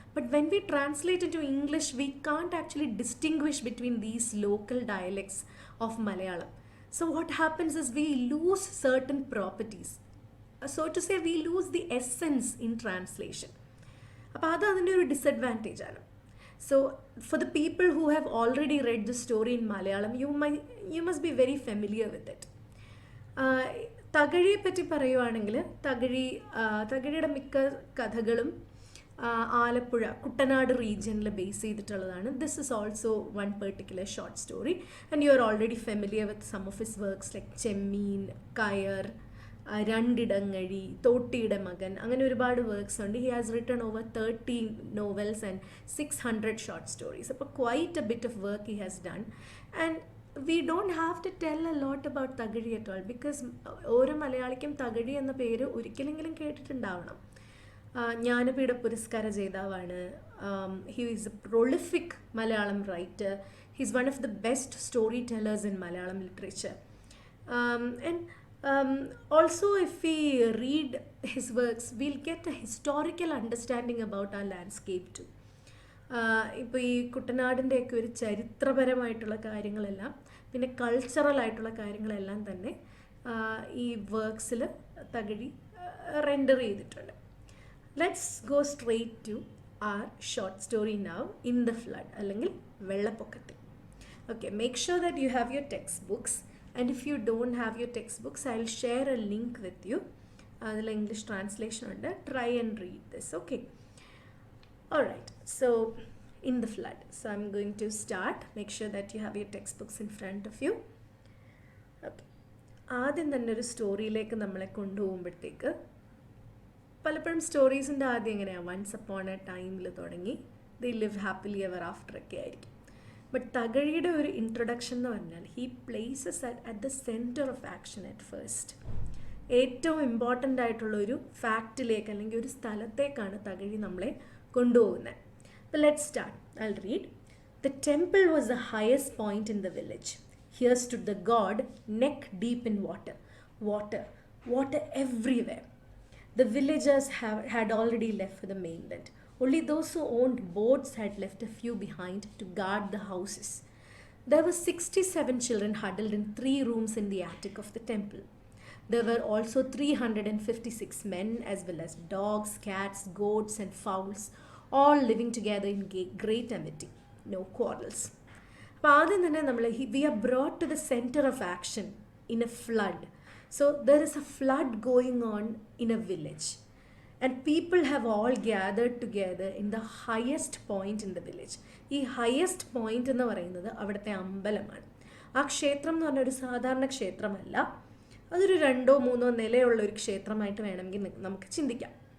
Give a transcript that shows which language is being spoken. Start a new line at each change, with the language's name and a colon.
English: But when we translate into English we can't actually distinguish between these local dialects of Malayalam. So what happens is we lose certain properties. So to say, we lose the essence in translation.
Malayalam: അപ്പോൾ അത് അതിൻ്റെ ഒരു disadvantage ആണ്.
English: So for the people who have already read the story in Malayalam, you must be very familiar with it.
Malayalam: തകഴിയെ പറ്റി പറയുവാണെങ്കിൽ തകഴിയുടെ മിക്ക കഥകളും ആലപ്പുഴ കുട്ടനാട് റീജിയനിൽ ബേസ് ചെയ്തിട്ടുള്ളതാണ്.
English: this is also one particular short story and you are already familiar with some of his works like Chemmeen, Kayar, Randidangazhi, Thottiyude Makan,
Malayalam: അങ്ങനെ ഒരുപാട് വർക്ക്സ് ഉണ്ട്.
English: He has written over 30 novels and 600 short stories. അപ്പോൾ quite a bit of work he has done. And we don't have to tell a lot about Thakazhi at all, because
Malayalam: ഓരോ മലയാളിക്കും തകഴി എന്ന പേര് ഒരിക്കലെങ്കിലും കേട്ടിട്ടുണ്ടാവണം. ജ്ഞാനപീഠ പുരസ്കാര ജേതാവാണ്.
English: He is a prolific Malayalam writer. He is one of the best storytellers in Malayalam literature. And also if we read his works, we'll get a historical understanding about our landscape too.
Malayalam: ഇപ്പോൾ ഈ കുട്ടനാടിൻ്റെയൊക്കെ ഒരു ചരിത്രപരമായിട്ടുള്ള കാര്യങ്ങളെല്ലാം പിന്നെ കൾച്ചറൽ ആയിട്ടുള്ള കാര്യങ്ങളെല്ലാം തന്നെ ഈ വർക്ക്സിൽ Thakazhi render ചെയ്തിട്ടുണ്ട്.
English: let's go straight to our short story now, in the flood
Malayalam: അല്ലെങ്കിൽ വെള്ളപ്പൊക്കത്തിൽ.
English: Okay, make sure that you have your textbooks, and if you don't have your textbooks I will share a link with you.
Malayalam: അതിൽ English translation ഉണ്ട്.
English: Try and read this. Okay, alright, so In the Flood. So I'm going to start. Make sure that you have your textbooks in front of you. Okay.
Malayalam: ആദ്യം തന്നെ ഒരു സ്റ്റോറിയിലേക്ക് നമ്മളെ കൊണ്ടുപോകുമ്പോഴത്തേക്ക് പലപ്പോഴും സ്റ്റോറീസിൻ്റെ ആദ്യം എങ്ങനെയാണ്
English: once upon a ടൈമിൽ
Malayalam: തുടങ്ങി
English: they live happily ever after
Malayalam: ഒക്കെ ആയിരിക്കും.
English: but
Malayalam: തകഴിയുടെ ഒരു ഇൻട്രൊഡക്ഷൻ എന്ന് പറഞ്ഞാൽ
English: He places at the centre of action at first.
Malayalam: ഏറ്റവും ഇമ്പോർട്ടൻ്റ് ആയിട്ടുള്ള ഒരു ഫാക്റ്റിലേക്ക് അല്ലെങ്കിൽ ഒരു സ്ഥലത്തേക്കാണ് തകഴി നമ്മളെ കൊണ്ടുപോകുന്നത്.
English: അപ്പോൾ let start. I will read. The temple was the highest point in the village. Here stood the god, neck deep in water. Water, water everywhere. The villagers had already left for the mainland. Only those who owned boats had left a few behind to guard the houses. There were 67 children huddled in 3 rooms in the attic of the temple. There were also 356 men, as well as dogs, cats, goats, and fowls, all living together in great amity. No quarrels.
Malayalam: അപ്പോൾ ആദ്യം തന്നെ നമ്മൾ
English: We are brought to the centre of action in a flood. So there is a flood going on in a village and people have all gathered together in the highest point in the village.
Malayalam: ഈ highest point എന്ന് പറയുന്നത് അവിടുത്തെ അമ്പലമാണ്. ആ ക്ഷേത്രം എന്ന് പറഞ്ഞാൽ ഒരു സാധാരണ ക്ഷേത്രമല്ല, അതൊരു 2-3 നിലയുള്ള ഒരു ക്ഷേത്രമായിട്ട് വേണമെങ്കിൽ നമുക്ക് ചിന്തിക്കാം.